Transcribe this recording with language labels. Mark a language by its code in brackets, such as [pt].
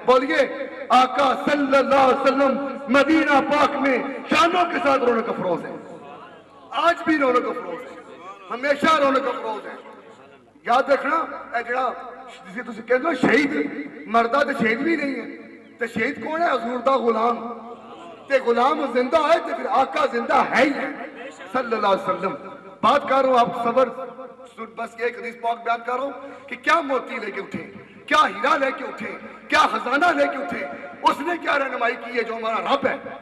[ur] بولیے آقا صلی اللہ علیہ وسلم مدینہ پاک میں شانوں کے ساتھ رونق افروز ہیں. آج بھی رونق افروز ہیں, ہمیشہ رونق افروز ہیں. [pa] یاد رکھنا اے جڑا جسے تسی کہتے ہو شہید, مردہ تے شہید بھی نہیں ہے. تے شہید کون ہے؟ حضور دا غلام. تے غلام زندہ ہے تے پھر آقا زندہ ہے ہی ہے صلی اللہ علیہ وسلم. [ur] بات کر رہا ہوں, آپ صبر بس ایک حدیث پاک بیان کر رہا ہوں کہ کیا موتی لے کے اٹھے, کیا ہیرا لے کے اٹھے, کیا خزانہ لے کے اٹھے, اس نے کیا رہنمائی کی ہے جو ہمارا رب ہے.